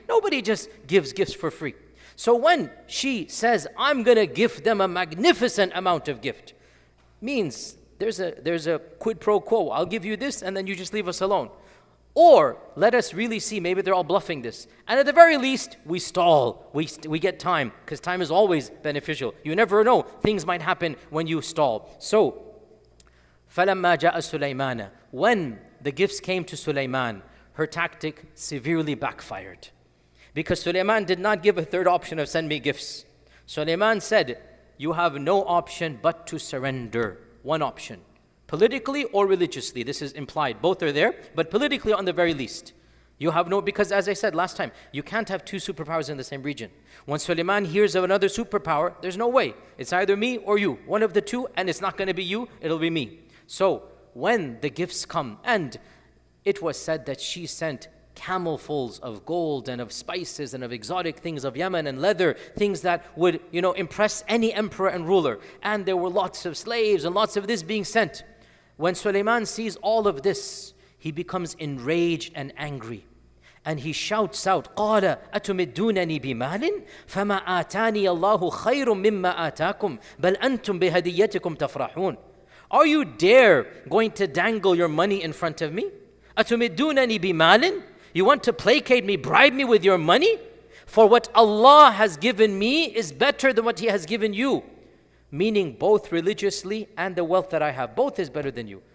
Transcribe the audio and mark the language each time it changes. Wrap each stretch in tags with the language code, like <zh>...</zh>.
<en>Nobody just gives gifts for free. So when she says, I'm going to give them a magnificent amount of gift, means there's a quid pro quo. I'll give you this and then you just leave us alone. Or let us really see, maybe they're all bluffing this. And at the very least, we stall. We get time, because time is always beneficial. You never know. Things might happen when you stall.</en> <ar>So, فَلَمَّا جَاءَ سُلَيْمَانَ.</ar> <en>When the gifts came to Suleiman, her tactic severely backfired. Because Suleiman did not give a third option of send me gifts. Suleiman said, you have no option but to surrender. One option. Politically or religiously, this is implied. Both are there, but politically on the very least. You have no, because as I said last time, you can't have two superpowers in the same region. When Suleiman hears of another superpower, there's no way. It's either me or you, one of the two, and it's not going to be you, it'll be me. So when the gifts come, and it was said that she sent camelfuls of gold and of spices and of exotic things of Yemen and leather, things that would, impress any emperor and ruler. And there were lots of slaves and lots of this being sent. When Suleiman sees all of this, he becomes enraged and angry. And he shouts out,</en> <ar>قَالَ أَتُمِدُّونَنِي بِمَالٍ فَمَا آتَانِيَ اللَّهُ خَيْرٌ مِمَّا آتَاكُمْ بَلْ أَنْتُمْ بِهَدِيَّتِكُمْ تَفْرَحُونَ.</ar> <en>Are you dare going to dangle your money in front of me?</en> <ar>أَتُمِدُّونَنِي بِمَالٍ.</ar> <en>You want to placate me, bribe me with your money? For what Allah has given me is better than what He has given you. Meaning both religiously and the wealth that I have. Both is better than you.</en>